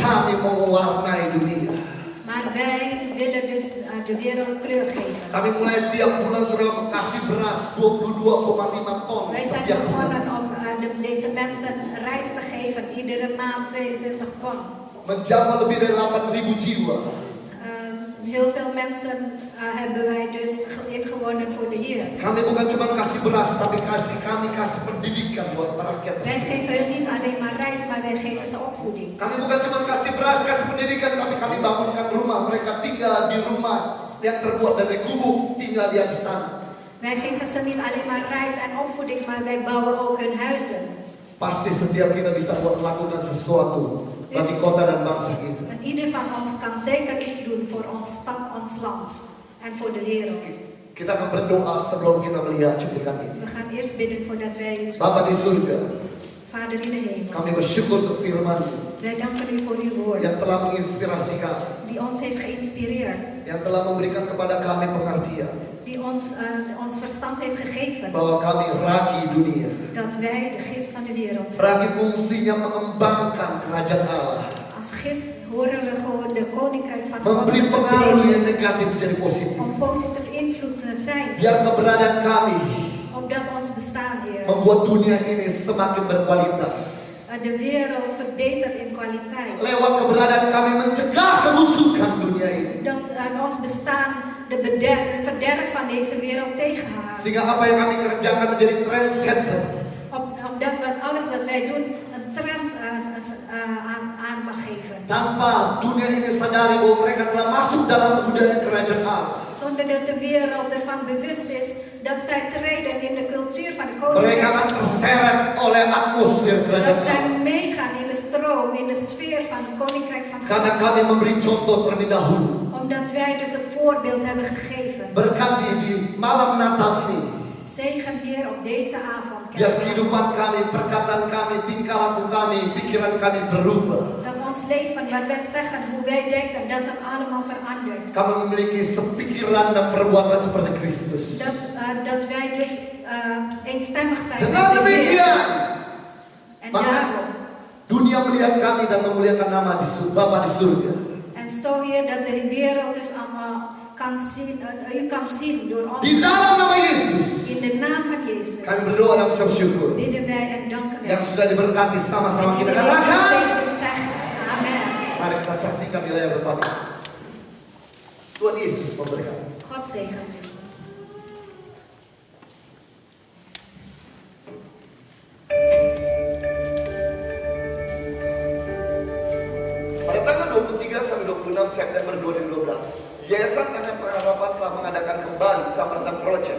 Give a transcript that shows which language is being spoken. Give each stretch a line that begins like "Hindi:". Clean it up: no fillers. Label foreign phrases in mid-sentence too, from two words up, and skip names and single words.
Indonesian: Kami mau mewarnai dunia.
Dutch: Maar wij willen dus de wereld kleur geven.
Indonesian: Kami mulai tiap bulan saudara kasih beras 22,5 ton
Dutch: Wij zijn
Indonesian: setiap bulan.
Dutch: begonnen om deze mensen rijst te geven, iedere maand 22 ton.
Indonesian: Menjamah lebih dari 8.000 jiwa.
Dutch: Heel veel mensen hebben wij dus ingewonnen voor de Heer.
Indonesian: Kami bukan cuma kasih beras, tapi kami kasih pendidikan buat rakyat.
Dutch: Wij geven hun niet alleen maar rijst, maar wij geven ze opvoeding.
Indonesian: Kami bukan cuma kasih beras, kasih pendidikan, tapi kami bangunkan rumah. Mereka tinggal di rumah yang terbuat dari gubuk, tinggal di atas tanah.
Dutch: Wij geven ze niet alleen maar rijst en opvoeding, maar wij bouwen ook hun huizen.
Indonesian: Pasti setiap kita bisa buat melakukan sesuatu bagi kota dan bangsa kita.
Dutch: En ieder van ons kan zeker iets doen voor ons stad, ons land en voor de wereld.
Indonesian: Kita akan berdoa sebelum kita melihat cuplikan ini.
Dutch: We gaan eerst bidden voordat wij het
Indonesian: Bapa di surga,
Dutch: Vader in de hemel.
Indonesian: kami bersyukur untuk firman
Dutch: Wij danken u voor uw woord,
Indonesian: yang telah menginspirasi kami,
Dutch: die ons heeft geïnspireerd,
Indonesian: yang telah memberikan kepada kami pengertian
Dutch: die ons verstand heeft gegeven,
Indonesian: bahwa kami ragi dunia.
Dutch: dat wij de gist van de wereld zijn.
Indonesian: Ragi fungsinya mengembangkan kerajaan Allah,
Dutch: Als gist horen we gewoon de koninkrijk van God
Indonesian: memberi
Dutch: te
Indonesian: pengaruh
Dutch: verbreden,
Indonesian: yang negatif jadi positif.
Dutch: om positief invloed te zijn,
Indonesian: Biar keberadaan kami
Dutch: opdat ons bestaan, Heer,
Indonesian: membuat dunia ini semakin berkualitas.
Dutch: de wereld verbetert in kwaliteit.
Indonesian: Lewat keberadaan kami mencegah kebusukan dunia ini.
Dutch: Dat ons bestaan de verderf van deze wereld tegenhoudt.
Indonesian: Sehingga apa yang kami kerjakan menjadi trendsetter.
Dutch: Omdat we alles wat wij doen een trend aan mag geven.
Indonesian: Tanpa dunia ini sadari bahwa mereka telah masuk dalam kebudayaan kerajaan Allah.
Dutch: Zonder dat de wereld ervan bewust is dat zij treden in de cultuur van de
Indonesian: Mereka akan
Dutch: koninkrijk.
Indonesian: terseret oleh atmosfer kerajaan
Dutch: Dat zij
Indonesian: Allah.
Dutch: meegaan in de stroom, in de sfeer van het koninkrijk van
Indonesian: Karena
Dutch: God.
Indonesian: kami memberi contoh terlebih dahulu.
Dutch: Omdat wij dus het voorbeeld hebben gegeven.
Indonesian: Berkati di malam Natal ini.
Dutch: Zegen Heer op deze avond.
Indonesian: Biar kehidupan kami, perkataan kami, tingkah laku kami, pikiran kami berubah.
Dutch: Dat ons leven, wat wij zeggen, hoe wij denken, dat dat allemaal verandert.
Indonesian: Kami memiliki sepikiran dan perbuatan seperti Kristus.
Dutch: Dat wij dus eenstemmig zijn
Indonesian: Dengan
Dutch: met de Heer.
Indonesian: demikian,
Dutch: En
Indonesian: maka
Dutch: daarom.
Indonesian: dunia melihat kami dan memuliakan nama di Bapa di surga.
Dutch: En zo Heer, dat de wereld dus allemaal kan zien, u kan zien door ons.
Indonesian: Di dalam nama Yesus,
Dutch: In de naam van
Indonesian: kami
Dutch: Jezus
Indonesian: berdoa dan mengucap syukur.
Dutch: bidden wij en danken wij.
Indonesian: Yang sudah diberkati sama-sama kita
Dutch: Iedereen
Indonesian: katakan.
Dutch: gezegend zeggen. Amen.
Indonesian: Mari kita saksikan wilayah berpamit. Tuhan Yesus memberkati.
Dutch: God zegent u.
Indonesian: Pada tanggal 23 sampai 26 September 2012, Yayasan Tangan Pengharapan telah mengadakan kembali Samaritan Project.